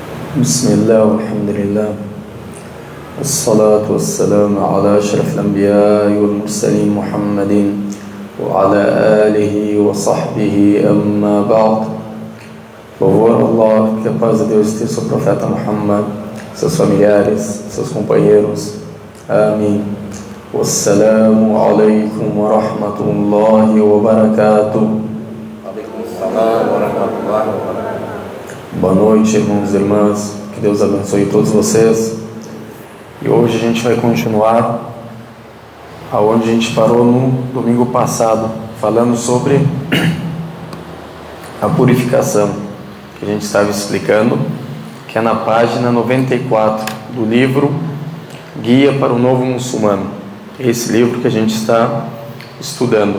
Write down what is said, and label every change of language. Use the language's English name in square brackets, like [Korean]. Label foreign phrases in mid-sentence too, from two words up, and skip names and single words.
[Arabic] بسم الله والحمد لله والصلاة والسلام على أشرف الأنبياء والمرسلين محمد وعلى آله وصحبه أما بعد. [Portuguese] Louvor a Allah, que a paz de Deus esteja sobre o profeta Muhammad, seus familiares, seus companheiros. Amém. [Arabic] والسلام عليكم ورحمة الله وبركاته. [Portuguese] Boa noite, irmãos e irmãs. Que Deus abençoe todos vocês. E hoje a gente vai continuar aonde a gente parou no domingo passado, falando sobre a purificação, que a gente estava explicando, que é na página 94 do livro Guia para o Novo Muçulmano, esse livro que a gente está estudando.